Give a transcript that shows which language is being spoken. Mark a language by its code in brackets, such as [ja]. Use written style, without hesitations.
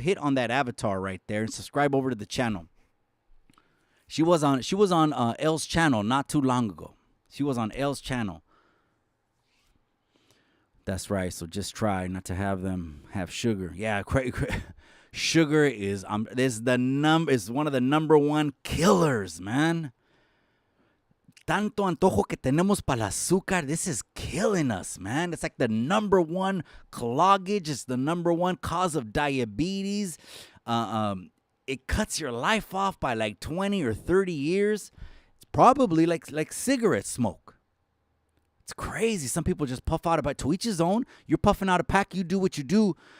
[en] Hit on that avatar right there and subscribe over to the channel. She was on L's channel not too long ago. She was on L's channel. That's right. So just try not to have them have sugar. Yeah, sugar is one of the number one killers, man. [es] Tanto antojo que tenemos para el azúcar. [en] This is killing us, man. It's like the number one cloggage. It's the number one cause of diabetes. It cuts your life off by like 20 or 30 years. It's probably like cigarette smoke. It's crazy. Some people just puff out about to each his own. You're puffing out a pack. You do what you do.